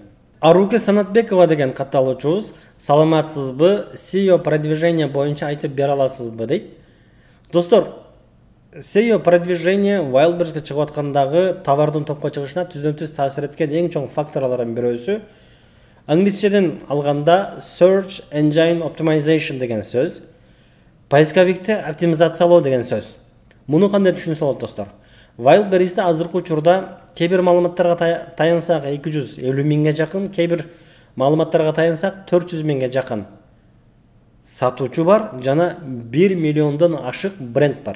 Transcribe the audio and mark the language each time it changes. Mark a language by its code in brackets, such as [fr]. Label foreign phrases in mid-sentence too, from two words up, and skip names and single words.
[ky] Аруке Санатбекова деген катталуучубуз, саламатсызбы? SEO продвижение боюнча айтып бере аласызбы дейт. Достор, SEO продвижение Wildberries'ке чыгып аткандагы товардын топко чыгышына түздөн-түз таасир эткен эң чоң факторлордун бирөөсү англисчеден алганда [en] search engine optimization [ky] деген сөз, поисковикти оптимизациялоо деген сөз. Муну кандай түшүнсө болот достор? Wildberries'те азыркы учурда кээ бир маалыматтарга таянсак 250 миңге жакын, кээ бир маалыматтарга таянсак 400 миңге жакын сатуучу бар, жана 1 миллиондон ашык бренд бар.